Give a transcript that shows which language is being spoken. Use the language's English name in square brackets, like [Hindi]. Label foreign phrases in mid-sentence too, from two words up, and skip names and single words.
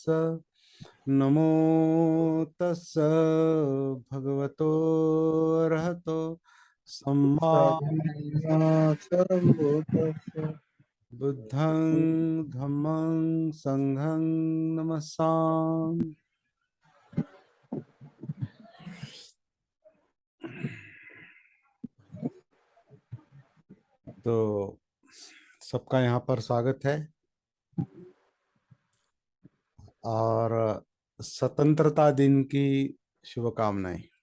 [Pali] नमो तस् भगवतो अरहतो सम्मा बुद्धं धम्मं संघं नमस्सामि। [Hindi] तो सबका यहाँ पर स्वागत है और स्वतंत्रता दिन की शुभकामनाएं।